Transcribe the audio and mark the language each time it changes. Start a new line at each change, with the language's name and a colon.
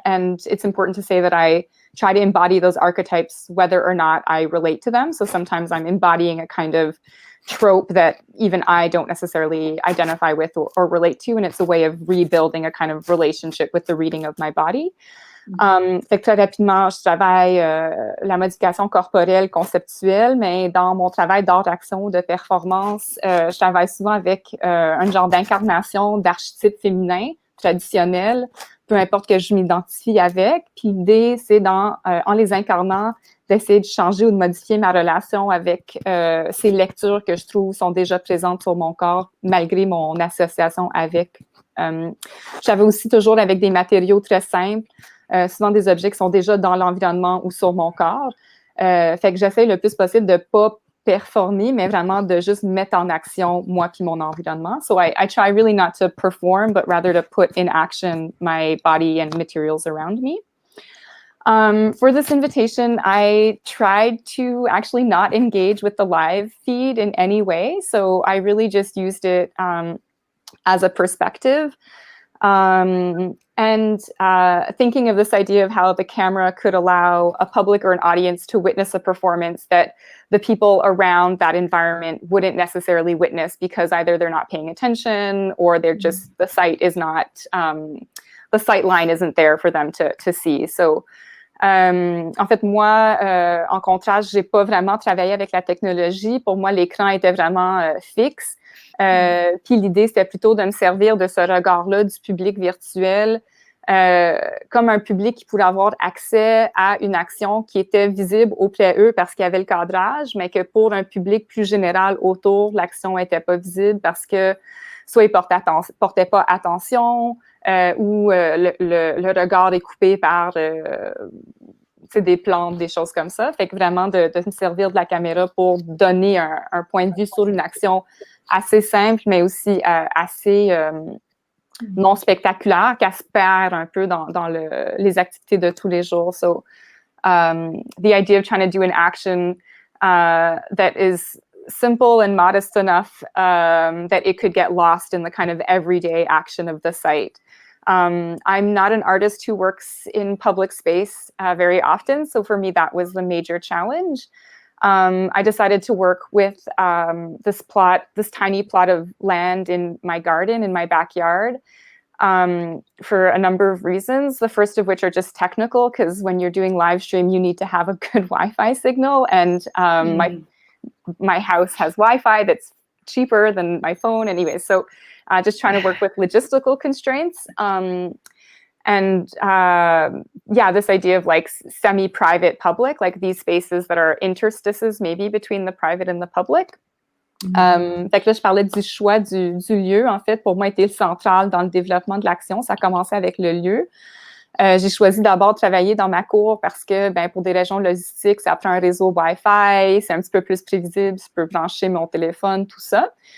English: And it's important to say that I try to embody those archetypes whether or not I relate to them. So sometimes I'm embodying a kind of trope that even I don't necessarily identify with or relate to, and it's a way of rebuilding a kind of relationship with the reading of my body.
French: Fait que très rapidement, je travaille la modification corporelle conceptuelle, mais dans mon travail d'art d'action, de performance, je travaille souvent avec un genre d'incarnation d'archétypes féminins traditionnels, peu importe que je m'identifie avec. Puis l'idée, c'est en les incarnant, d'essayer de changer ou de modifier ma relation avec ces lectures que je trouve sont déjà présentes sur mon corps, malgré mon association avec. J'avais aussi toujours avec des matériaux très simples, souvent des objets qui sont déjà dans l'environnement ou sur mon corps. Fait que j'essaie le plus possible de ne pas performer, mais vraiment de juste mettre en action moi puis mon environnement.
English: So I try really not to perform, but rather to put in action my body and materials around me. For this invitation, I tried to actually not engage with the live feed in any way. So I really just used it as a perspective. And thinking of this idea of how the camera could allow a public or an audience to witness a performance that the people around that environment wouldn't necessarily witness, because either they're not paying attention or they're just, the sight is not, the sight line isn't there for them to see. So
French: En fait, moi, en contraste, j'ai pas vraiment travaillé avec la technologie. Pour moi, l'écran était vraiment fixe. Puis l'idée, c'était plutôt de me servir de ce regard-là du public virtuel comme un public qui pourrait avoir accès à une action qui était visible au eux parce qu'il y avait le cadrage, mais que pour un public plus général autour, l'action n'était pas visible parce que soit ils portaient pas attention ou le regard est coupé par des plantes, des choses comme ça. Fait que vraiment de me servir de la caméra pour donner un point de vue sur une action assez simple, mais aussi assez non spectaculaire, qui se perd un peu dans les activités de tous les jours.
English: So the idea of trying to do an action that is simple and modest enough that it could get lost in the kind of everyday action of the site. I'm not an artist who works in public space very often, so for me that was the major challenge. I decided to work with this tiny plot of land in my garden, in my backyard, for a number of reasons. The first of which are just technical, because when you're doing live stream, you need to have a good Wi-Fi signal, and my house has Wi-Fi that's cheaper than my phone anyway. So just trying to work with logistical constraints. This idea of like semi-private public, like these spaces that are interstices maybe between the private and the public.
French: Fait que là, je parlais du choix du lieu, en fait, pour moi, était central dans le développement de l'action. Ça a commencé avec le lieu. J'ai choisi d'abord de travailler dans ma cour parce que, pour des raisons logistiques, ça prend un réseau Wi-Fi, c'est un petit peu plus prévisible, je peux brancher mon téléphone, tout ça.